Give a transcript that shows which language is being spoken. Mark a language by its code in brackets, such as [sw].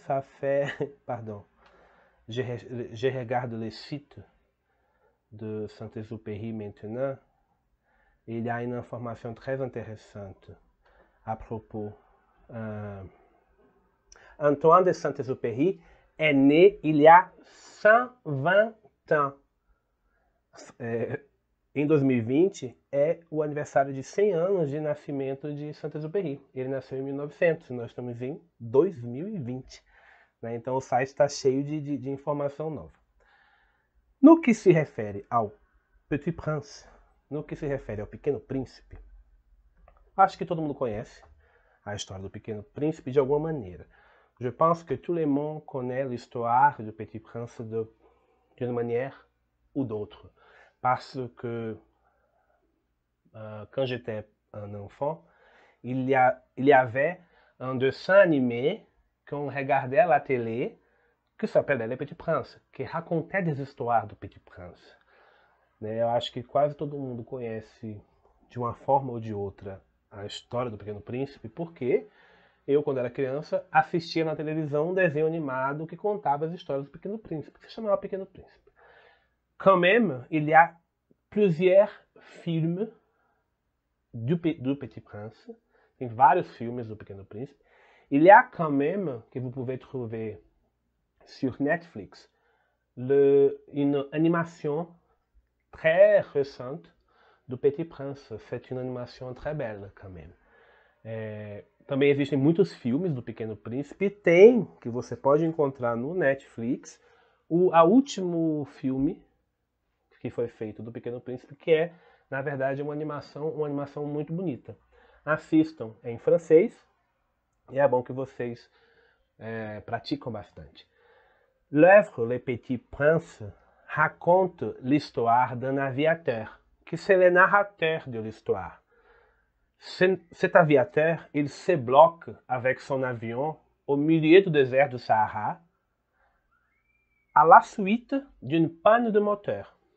[fr] Ça fait, pardon, je regarde le site de Saint-Exupéry maintenant, et il y a une information très intéressante à propos. Antoine de Saint-Exupéry est né il y a 120 ans. [pt] Em 2020 é o aniversário de 100 anos de nascimento de Saint-Exupéry. Ele nasceu em 1900, nós estamos em 2020. né? Então o site está cheio de informação nova. No que se refere ao Petit Prince, no que se refere ao Pequeno Príncipe, acho que todo mundo conhece a história do Pequeno Príncipe de alguma maneira. [fr] Je pense que tout le monde connaît l'histoire du Petit Prince d'une manière ou d'autre. Parce que quand j'étais un enfant, il y avait un dessin animé qu'on regardait à la télé que s'appelait Le Petit Prince, que racontait des histoires do Petit Prince. [pt] Eu acho que quase todo mundo conhece, de uma forma ou de outra, a história do Pequeno Príncipe, porque eu, quando era criança, assistia na televisão um desenho animado que contava as histórias do Pequeno Príncipe, que se chamava Pequeno Príncipe. [fr] Quand même, il y a plusieurs films do Petit Prince. [pt] Tem vários filmes do Pequeno Príncipe. [fr] Il y a quand même, que vous pouvez trouver sur Netflix, une animation très récente do Petit Prince. C'est une animation très belle, quand même. [pt] Também existem muitos filmes do Pequeno Príncipe. Tem, que você pode encontrar no Netflix, o último filme que foi feito do Pequeno Príncipe, que é, na verdade, uma animação muito bonita. Assistam em francês, e é bom que vocês praticam bastante. [fr] L'œuvre Le Petit Prince raconte l'histoire d'un aviateur, qui c'est le narrateur de l'histoire. Cet aviateur, il se bloque avec son avion au milieu du désert du Sahara, à la suite d'une panne de moteur.